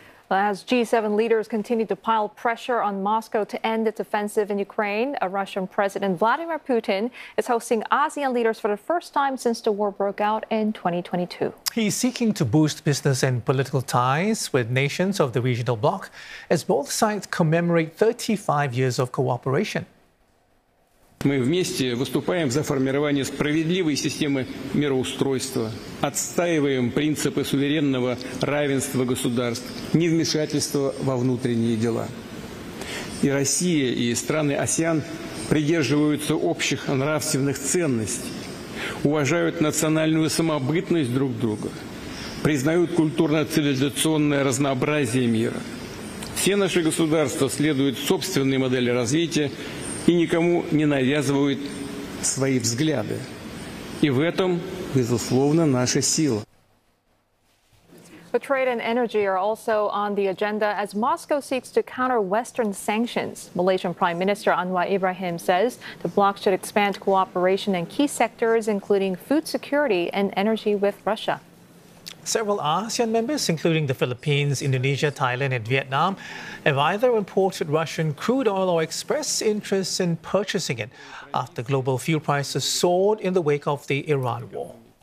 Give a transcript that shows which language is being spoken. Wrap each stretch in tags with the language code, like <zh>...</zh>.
<en>As G7 leaders continue to pile pressure on Moscow to end its offensive in Ukraine, a Russian President Vladimir Putin is hosting ASEAN leaders for the first time since the war broke out in 2022. He's seeking to boost business and political ties with nations of the regional bloc as both sides commemorate 35 years of cooperation.</en> <ru>Мы вместе выступаем за формирование справедливой системы мироустройства, отстаиваем принципы суверенного равенства государств, невмешательства во внутренние дела. И Россия, и страны АСЕАН придерживаются общих нравственных ценностей, уважают национальную самобытность друг друга, признают культурно-цивилизационное разнообразие мира. Все наши государства следуют собственной модели развития, и никому не навязывают свои взгляды. И в этом, безусловно, наша сила.</ru> <en>But trade and energy are also on the agenda as Moscow seeks to counter Western sanctions. Malaysian Prime Minister Anwar Ibrahim says the bloc should expand cooperation in key sectors, including food security and energy with Russia. Several ASEAN members, including the Philippines, Indonesia, Thailand and Vietnam, have either imported Russian crude oil or expressed interest in purchasing it after global fuel prices soared in the wake of the Iran war.</en>